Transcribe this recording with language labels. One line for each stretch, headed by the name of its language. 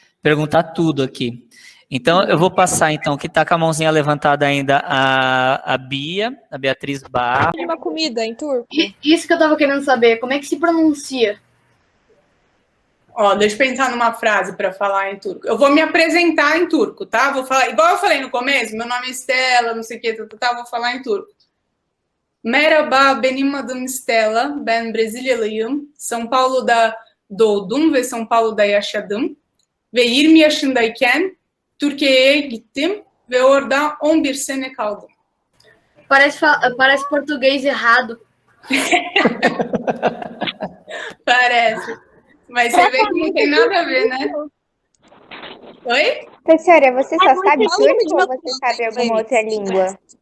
Portuguese: perguntar tudo aqui. Então, eu vou passar, então, que está com a mãozinha levantada ainda, a Bia, a Beatriz Barro. Tem uma comida em turco? Isso que eu tava querendo saber, como é que se pronuncia? Ó, deixa eu pensar numa frase para falar em turco. Eu vou me apresentar em turco, tá? Vou falar, igual eu falei no começo, meu nome é Stella, não sei o que, vou falar em turco.
Turkish: Merhaba, benim adım Stella, ben Brezilyalıyım. São Paulo'da doğdum ve São Paulo'da yaşadım. Ve 20 yaşındayken Türkiye'ye gittim ve orada 11 sene kaldım.
Portuguese: Parece português errado. Parece. Mas você vê que não tem nada a ver, né? Oi? Professora, você só sabe turco ou você sabe alguma outra língua?